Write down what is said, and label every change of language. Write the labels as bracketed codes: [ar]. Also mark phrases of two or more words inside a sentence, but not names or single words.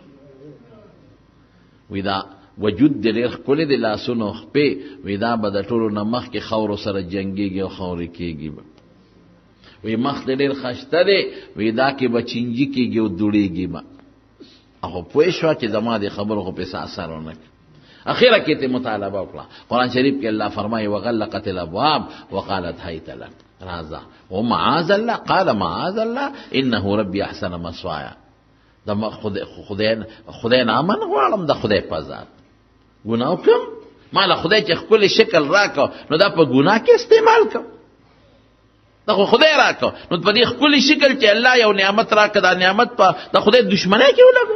[ps] وی دا وجود دې ډېر ښکلی دی، لاسونو خپې وی دا به د ټولو نه مخکې خاورو سره جنګېږي او خاورې کېږي به. وی مخ دې ډېر خشته دی وی دا کې به چینجي کېږي او دوړېږي به. او پوه شوه چې زما دې خبرو خو پسې اثر ونه کړي. اخیره کې ته مطالبه وکړه. قرآن شریف کې الله فرمایي [ar] وغلقت الابواب وقالت هیت لک [ps] راځه [ar] ومعاذ الله قال معاذ الله انه ربي احسن مثوایا. [ps] د خدای نه امن غواړم د خدای په ذات ګناه وکړم ماله خدای چې ښکلی شکل راکړه نو دا په ګناه کې استعمال کړم. دا خو خدای راکړه نو په دې ښکلی شکل چې الله یو نعمت راکړه دا نعمت په د خدای دشمنۍ کې ولګو.